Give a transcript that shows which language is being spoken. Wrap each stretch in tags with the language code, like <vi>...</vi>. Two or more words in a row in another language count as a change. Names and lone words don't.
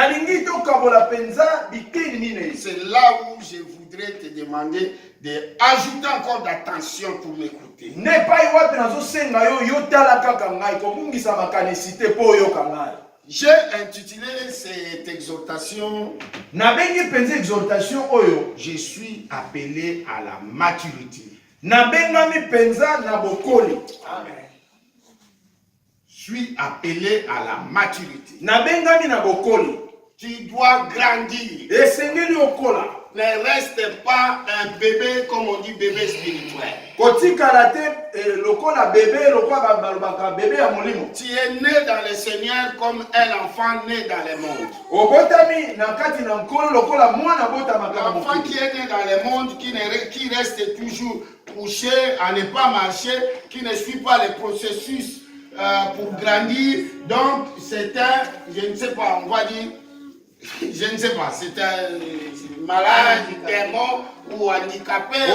<fr>C'est là où je voudrais te demander d'ajouter encore d'attention pour m'écouter. J'ai intitulé cette exhortation, je suis appelé à la maturité.</fr> <ln>Nabengami penza na bokoli. Amen.</ln> <fr>Suis appelé à la maturité.</fr> <ln>Nabengami na bokoli.</ln> <fr>Tu dois grandir.</fr> <ln>Esengeli okola.</ln> <fr>Ne reste pas un bébé comme on dit bébé spirituel.</fr> <ln>Kotikala te lokola bébé lokola balobaka bébé ya molimo.</ln> <fr>Tu es né dans le Seigneur comme un enfant né dans le monde.</fr> <ln>Obotami na kati na nkolo lokola mwana botamaka na</ln> <fr>L'enfant qui est né dans le monde, qui reste toujours couché, à ne pas marcher, qui ne suit pas les processus pour grandir. Donc c'est un, je ne sais pas, on va dire, je ne sais pas, c'est un malade, démon ou handicapé.</fr>